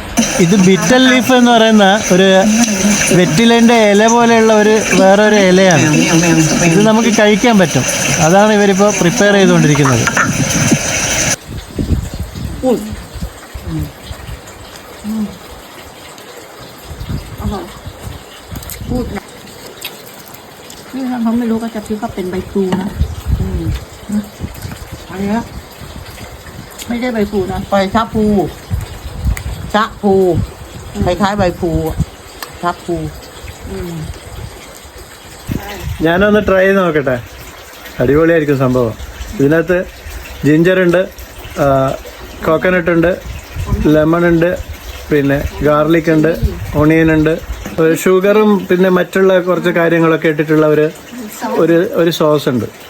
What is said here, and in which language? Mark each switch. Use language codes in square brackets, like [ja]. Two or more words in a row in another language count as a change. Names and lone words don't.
[ml] ഇത് [en] betel leaf [ml] എന്ന് പറയുന്ന ഒരു വെറ്റിലേൻ്റെ ഇല പോലെയുള്ള വേറൊരു ഇലയാണ്. ഇത് നമുക്ക് കഴിക്കാൻ പറ്റും. അതാണ് ഇവരിപ്പോൾ പ്രിപ്പയർ ചെയ്തുകൊണ്ടിരിക്കുന്നത്. [th] นี่ถ้าเขาไม่รู้ก็จะคิดว่าเป็นใบพลูนะอันนี้ไม่ได้ใบพลูนะใบชะพลูคล้ายๆใบพลูชะพลู [ml] ഞാനൊന്ന് ട്രൈ ചെയ്ത് നോക്കട്ടെ. അടിപൊളിയായിരിക്കും സംഭവം. ഇതിനകത്ത് ജിഞ്ചറുണ്ട്, കോക്കനട്ട് ഉണ്ട്, ലെമൺ ഉണ്ട്, പിന്നെ ഗാർലിക് ഉണ്ട്, ഓണിയൻ ഉണ്ട്, ഷുഗറും പിന്നെ മറ്റുള്ള കുറച്ച് കാര്യങ്ങളൊക്കെ ഇട്ടിട്ടുള്ള ഒരു സോസ് ഉണ്ട്.